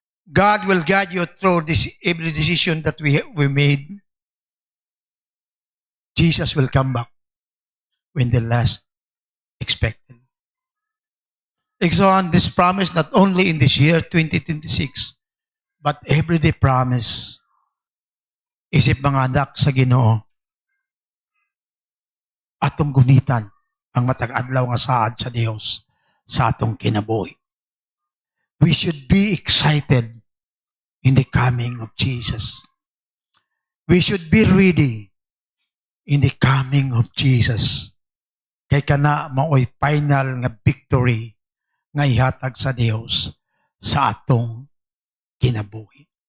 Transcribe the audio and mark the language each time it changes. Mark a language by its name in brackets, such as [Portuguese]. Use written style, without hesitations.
[English] God will guide you through every decision that we made. Jesus will come back when the last expected. Exxon, this promise not only in this year, 2026, but everyday promise. [Cebuano] Isip mga anak sa Ginoo, atong gunitan ang matag-adlaw nga saad sa Dios sa atong kinabuhi. [English] We should be excited in the coming of Jesus. We should be ready in the coming of Jesus. [Cebuano] Kay kana maoy final nga victory nga ihatag sa Dios sa atong kinabuhi.